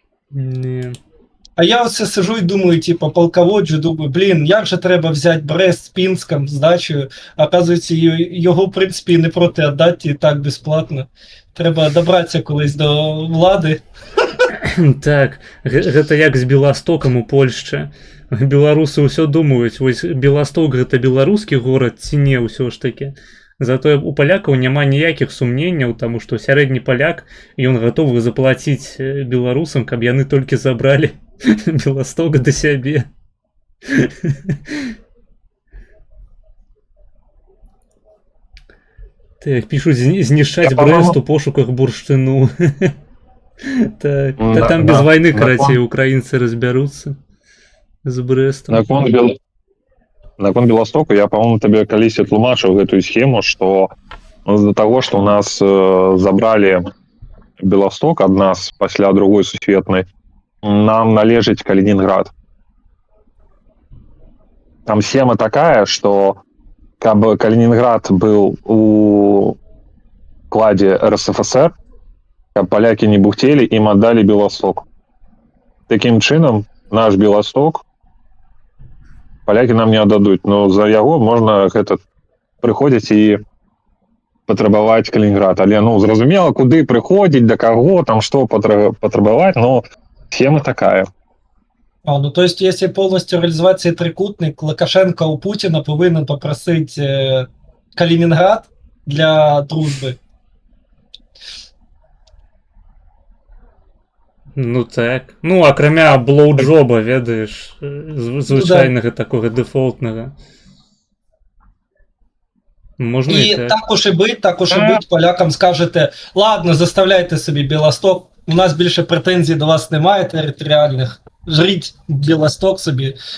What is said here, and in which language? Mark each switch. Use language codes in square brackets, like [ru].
[uk] Ні. А я оце сижу і думаю, типу, полководжу, думаю, блін, як же треба взяти Брест з Пінском, здачею. Оказується, його, в принципі, не проти віддати і так безплатно. Треба добратися колись до влади. [be] Так, гэта як з Беластокам у Польшчы. Беларусы ўсё думаюць, вось Беласток гэта беларускі горад ці не ўсё ж такі. Затое у палякаў няма ніякіх сумненняў, таму што сярэдні паляк, ён гатовы заплаціць беларусам, каб яны толькі забралі Беласток да сябе. Так, пишут, знішчаць Брэст у пошуках бурштыну. [ru] Так, да там без войны, [be] карацей, [ru] украинцы разберутся с Брестом. [be] Наконт Беластока я, [ru] по-моему, тебе [be] калісьці тлумачыў гэтую схему, [ru] что из-за того, что у нас забрали [be] Беласток ад нас пасля другой сусветнай, нам належыць Калининград. [ru] Там схема такая, что каб Калининград был у кладе РСФСР, каб паляки не бухтели, им отдали Белосток. [be] Таким чынам наш Белосток паляки нам [ru] не отдадут, но [be] за яго можно прыходзіць і патрабаваць Калининград. Але ну зразумела, куды прыходзіць, да каго, там што патрабаваць, но схема такая. [ru] Ну то есть, если полностью реализовать [uk] цей трикутник, Лукашенко у Путина повинен попросить Калининград для дружби. Ну так. [be] Ну, акрамя блоуджоба, ведаеш, звычайнага такога дэфолтнага. Можна [uk] і так уж і бить, полякам скажете, ладно, заставляйте собі Білосток, у нас більше претензій до вас немає територіальних, жріть Білосток собі,